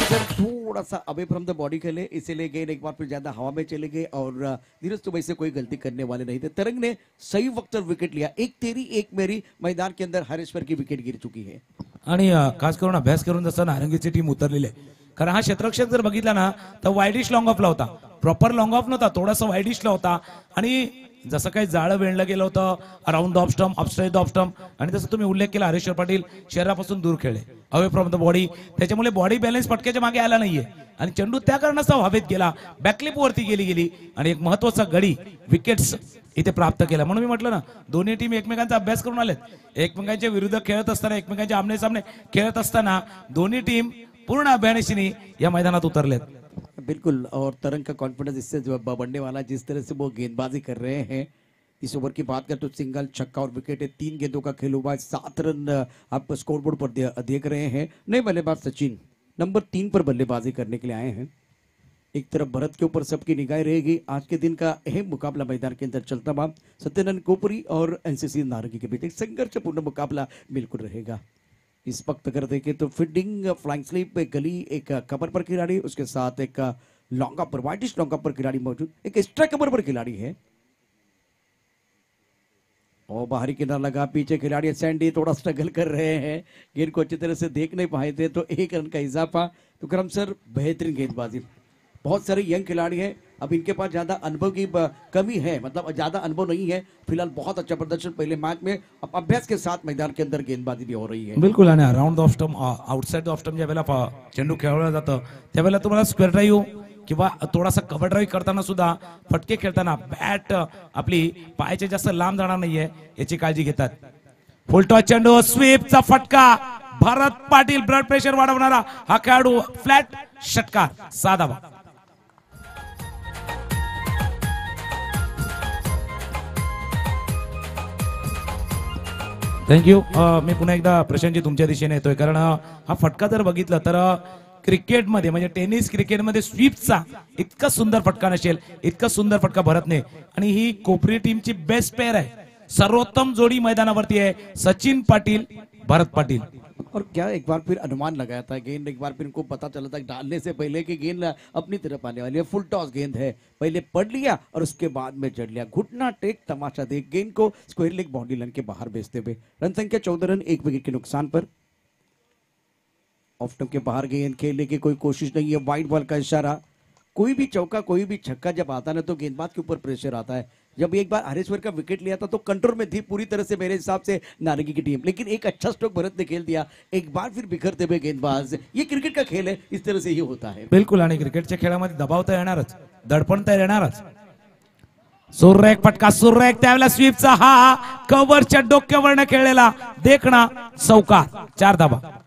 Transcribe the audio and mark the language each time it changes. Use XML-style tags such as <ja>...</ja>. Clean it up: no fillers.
<hi>थोड़ा सा away from the body खेले, इसीलिए गेंद एक बार फिर ज्यादा हवा में चले गए और धीरज तो वैसे कोई गलती करने वाले नहीं थे। तरंग ने सही वक्त पर विकेट लिया, एक तेरी एक मेरी, मैदान के अंदर हरेश्वर की विकेट गिर चुकी है</hi> <mr>आणि खास करून अभ्यास करून जसं नारंगीची टीम उतरलेली आहे, कारण हा क्षेत्ररक्षक जर बघितला ना तर वाईडिश लॉंग ऑफला होता, प्रॉपर लॉंग ऑफ नव्हता, थोडासा वाईडिशला होता आणि जसं काही जाळं वेळलं गेलं होतं around the off stump, अपस्ट्रेट the off stump, आणि तसं तुम्ही उल्लेख केला हरेश्वर पाटील शरीरापासून दूर खेळले, अवे फ्रॉम द बॉडी, त्याच्यामुळे बॉडी बॅलन्स पटक्याच्या मागे आला नाहीये आणि चेंडू त्या कारणास्तव हवेत गेला, बॅकलिप वरती गेली आणि एक महत्वाचा गडी विकेट्स इथे प्राप्त केला। म्हणून मी म्हटलं ना, दोन्ही टीम एकमेकांचा अभ्यास करून आलेत, एकमेकांच्या विरुद्ध खेळत असताना, एकमेकांच्या आमने सामने खेळत असताना दोन्ही टीम पूर्ण अभ्यानिशीने या मैदानात उतरलेत।</mr> <hi>बिल्कुल, और तरंग का कॉन्फिडेंस इससे जो बढ़ने वाला, जिस तरह से वो गेंदबाजी कर रहे हैं, इस ओवर की बात करें तो सिंगल, छक्का और विकेट है, 3 गेंदों का खेल हुआ है, 7 रन आप स्कोरबोर्ड पर देख रहे हैं। नए बल्लेबाज सचिन नंबर 3 पर बल्लेबाजी करने के लिए आए हैं। एक तरफ भरत के ऊपर सबकी निगाहें रहेगी, आज के दिन का अहम मुकाबला मैदान के अंदर चलता हुआ सत्यनारायण कोपरी और NCC नारंगी के बीच एक संघर्षपूर्ण मुकाबला बिल्कुल रहेगा। इस वक्त अगर देखें तो फील्डिंग, फ्लाइंग स्लिप, एक गली, एक कवर पर खिलाड़ी, उसके साथ एक लॉन्ग पर, वाइडिश लॉन्ग पर खिलाड़ी मौजूद, एक स्ट्राइक कवर पर खिलाड़ी है और बाहरी किनारा लगा, पीछे खिलाड़ी सैंडी थोड़ा स्ट्रगल कर रहे हैं, गेंद को अच्छी तरह से देख नहीं पाए थे, तो 1 रन का इजाफा। तो क्रम सर बेहतरीन गेंदबाजी, बहुत सारे यंग खिलाड़ी हैं, अब इनके पास ज्यादा अनुभव की कमी है, मतलब ज्यादा अनुभव नहीं है, फिलहाल बहुत अच्छा प्रदर्शन पहले मैच में, अब अभ्यास के साथ मैदान के अंदर गेंदबाजी भी हो रही है।</hi> <mr>बिल्कुल, आणि around off stump, outside off stump ज्या वेळेला चेंडू खेळवला जातं त्यावेळेला तुम्हाला स्क्वेअर ड्राईव्ह किंवा थोडासा कव्हर ड्राईव्ह करताना सुद्धा, फटके खेळताना बॅट आपली पायाच्या जास्त लांब जाणार नाहीये याची काळजी घेतात। फुल टॉस चेंडू, स्वीपचा फटका, भरत पाटील ब्लड प्रेशर वाढवणारा हा खेळाडू, फ्लॅट षटकार, 6 धावा। थँक्यू। मी पुन्हा एकदा प्रशांतजी तुमच्या दिशेने येतोय, कारण हा फटका जर बघितलं तर क्रिकेटमध्ये म्हणजे टेनिस क्रिकेटमध्ये स्वीपचा इतका सुंदर फटका नसेल, इतका सुंदर फटका भरतने, आणि ही कोपरी टीमची बेस्ट पेअर आहे, सर्वोत्तम जोडी मैदानावरती आहे, सचिन पाटील भरत पाटील।</mr> <hi>और क्या एक बार फिर अनुमान लगाया था, गेंद एक बार फिर इनको पता चला था डालने से पहले कि गेंद अपनी तरफ आने वाली है, फुल टॉस गेंद है, पहले पढ़ लिया और उसके बाद में जड़ लिया, घुटना टेक तमाशा देख गेंद को स्क्वायर लेग बाउंड्री लाइन के बाहर भेजते हुए रन संख्या 14 रन, 1 विकेट के नुकसान पर। ऑफ स्टंप के बाहर गेंद खेलने की कोई कोशिश नहीं है, वाइड बॉल का इशारा, कोई भी चौका, कोई भी छक्का जब आता है ना तो गेंदबाज के ऊपर प्रेशर आता है। जब एक बार हरेश्वर का विकेट लिया था तो कंट्रोल में थी पूरी तरह से मेरे हिसाब से नारंगी की टीम, लेकिन एक अच्छा स्ट्रोक भरत ने खेल दिया, एक बार फिर बिखरते हुए गेंदबाज। ये क्रिकेट का खेल है, इस तरह से ही होता है।</hi> <mr>बिल्कुल, आणि क्रिकेटच्या खेळामध्ये दबाव तर येणारच, दडपण तर येणारच। सुरेख फटका, सुरेख, त्यावेळेला स्वीपचा हा कव्हरच्या डोक्यावरनं खेळलेला देखणा चौकार, 4 धावा।</mr>